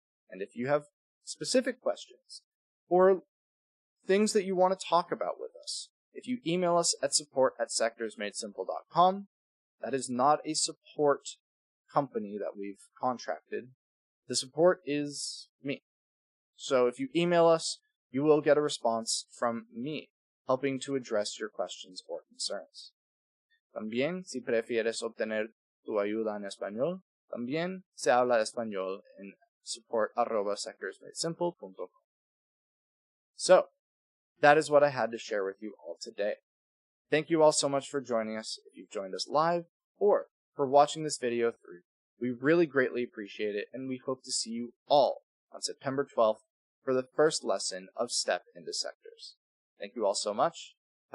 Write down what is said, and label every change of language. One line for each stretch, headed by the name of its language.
English: And if you have specific questions or things that you want to talk about with us, if you email us at support@sectorsmadesimple.com, that is not a support company that we've contracted. The support is me. So if you email us, you will get a response from me, helping to address your questions or concerns.
Spanish: También, si prefieres obtener tu ayuda en español, también se habla español en support@sectorsmadesimple.com.
English: So, that is what I had to share with you all today. Thank you all so much for joining us if you've joined us live or for watching this video through. We really greatly appreciate it, and we hope to see you all on September 12th for the first lesson of Step into Sectors. Thank you all so much. Have